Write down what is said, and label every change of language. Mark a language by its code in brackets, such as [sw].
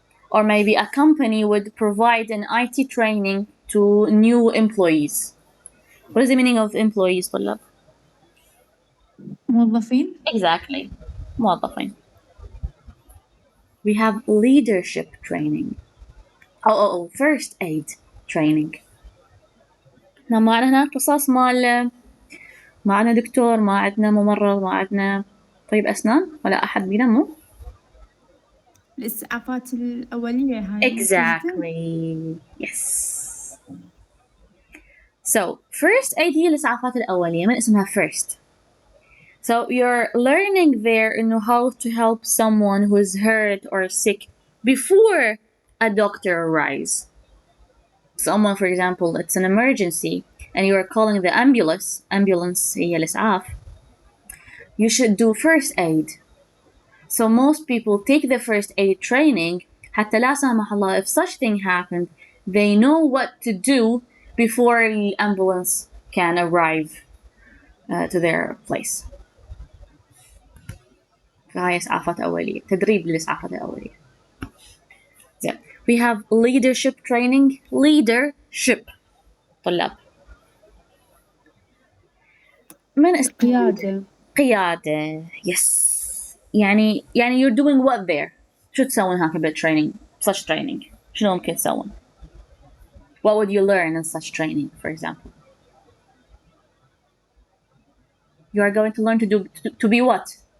[en] Or maybe a company would provide an IT training to new employees. What is the meaning of employees, [ar] طلاب? موظفين. [en] Exactly. [ar] موظفين. [en] We have leadership training. First aid training. [ar] معنا هنا قصص مال معنا دكتور، ما عندنا ممرض، ما عندنا طبيب أسنان ولا أحد بينمو. الإسعافات الأولية هاي. [en] Exactly. Yes. So first aid هي الإسعافات الأولية من اسمها first. So you're learning there [ar] إنه [en] how to help someone who is hurt or sick before a doctor arrives. Someone, for example, it's an emergency and you are calling the ambulance [ar] هي الإسعاف. [en] You should do first aid. So most people take the first aid training [ar] حتى لا سمح الله [en] if such thing happened, they know what to do before the ambulance can arrive to their place. [ar] فهاي إسعافات أولية، تدريب للإسعافات الأولية. [en] Yeah. We have leadership training. [ar] Leadership طلاب من قيادة. قيادة. [en] Yes. يعني you're doing what there. [ar] شو تسوون هناك [en] بالtraining such training؟ [ar] شنو ممكن تسوون؟ [en] What would you learn in such training, for example? You are going to learn to be what?